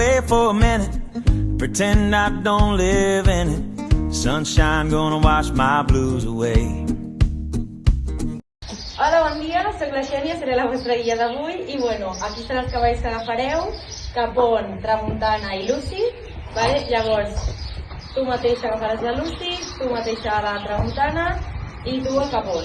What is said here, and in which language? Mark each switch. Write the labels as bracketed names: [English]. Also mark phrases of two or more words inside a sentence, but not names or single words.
[English] for a minute, pretend I don't live in it. Sunshine gonna wash my blues away. [Catalan] Hola, bon dia, soc la Xènia, seré la vostra guia d'avui i bueno, aquí són els cavalls que agafareu, Capon, Tramuntana i Lucy, vale? Llavors, tu mateixa agafaràs la Lucy, tu mateixa la Tramuntana i tu el Capon.